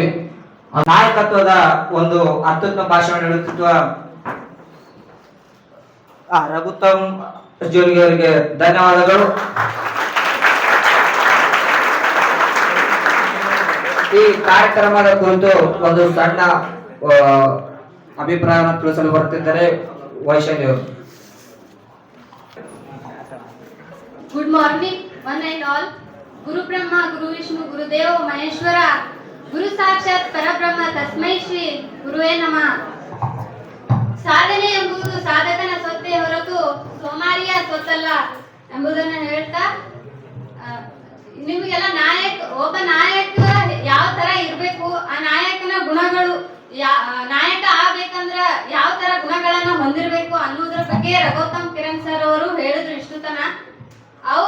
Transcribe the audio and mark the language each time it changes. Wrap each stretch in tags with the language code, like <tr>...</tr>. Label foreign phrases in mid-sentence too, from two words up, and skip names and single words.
<kn>ನಾಯಕತ್ವದ ಒಂದು ಅತ್ಯುತ್ತಮ ಭಾಷಣ ನೀಡುತ್ತಿರುವ ರಘುತ್ತಮ್ ಜೋಗಿ ಅವರಿಗೆ ಧನ್ಯವಾದಗಳು. ಈ ಕಾರ್ಯಕ್ರಮದ ಕುರಿತು ಒಂದು ಸಣ್ಣ ಅಭಿಪ್ರಾಯವನ್ನು ತಿಳಿಸಲು ಬರುತ್ತಿದ್ದಾರೆ ವೈಶಾಲಿ ಅವರು.</kn> <en>Good morning, one and all.</en> <sa>गुरु ब्रह्मा, गुरु विष्णु, गुरु देव, महेश्वर, गुरु साक्षात् परब्रह्म, तस्मै श्री गुरवे नमः.</sa> <kn>ಸಾಧನೆ ಎಂಬುದು ಸಾಧಕನ ಸ್ವತ್ತೇ ಹೊರತು ಸೋಮಾರಿಯ ಸ್ವತ್ತಲ್ಲ ಎಂಬುದನ್ನು ಹೇಳ್ತಾ, ನಿಮಗೆಲ್ಲ ಒಬ್ಬ ನಾಯಕ ಯಾವ ತರ ಇರ್ಬೇಕು, ಆ ನಾಯಕನ ಗುಣಗಳು, ನಾಯಕ ಆಗ್ಬೇಕಂದ್ರ ಯಾವ ತರ ಗುಣಗಳನ್ನ ಹೊಂದಿರಬೇಕು ಅನ್ನೋದ್ರ ಬಗ್ಗೆ ರಘೋತ್ತಮ್ ಕಿರಣ್ ಸರ್ ಅವರು ಹೇಳಿದ್ರು ಇಷ್ಟು ತನ.</kn>